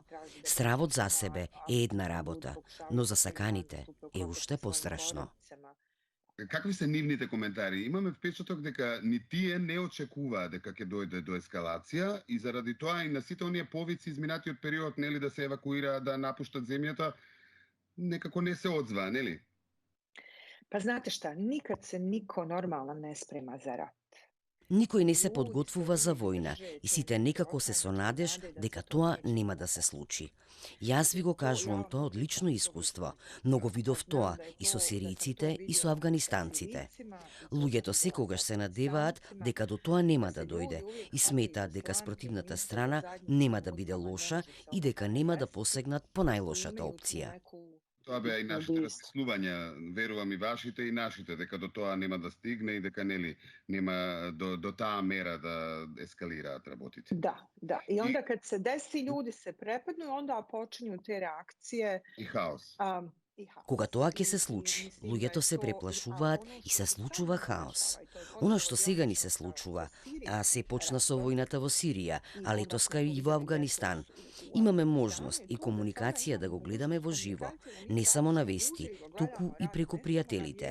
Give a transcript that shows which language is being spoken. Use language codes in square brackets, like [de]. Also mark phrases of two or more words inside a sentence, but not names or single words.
[mk] Стравот за себе е една работа, но за саканите е уште пострашно. Какви се нивните коментари? Имаме впечаток дека ни тие не очекуваат дека ќе дојде до ескалација и заради тоа и на сите оние повици изминатиот период, нели, да се евакуираат, да напуштат земјата, некако не се одзваа, нели? [sr] Pa znate šta, nikad se niko normalan ne sprema za rat. [mk] Никој не се подготвува за војна и сите некако се со надеж дека тоа нема да се случи. Јас ви го кажувам тоа од лично искуство, но го видов тоа и со сиријците и со афганистанците. Луѓето секогаш се надеваат дека до тоа нема да дојде и сметаат дека спротивната страна нема да биде лоша и дека нема да посегнат по најлошата опција. Тоа беа и нашите размислувања, верувам и вашите и нашите, дека до тоа нема да стигне и дека нема до таа мера да ескалираат работите. [sr] Da. I onda kad se desi, ljudi se prepadnu i onda počinju te reakcije [mk] и хаос. Кога тоа ќе се случи, луѓето се преплашуваат и се случува хаос. Она што сега ни се случува, а се почна со војната во Сирија, а летоска и во Авганистан, имаме можност и комуникација да го гледаме во живо, не само на вести, туку и преку пријателите.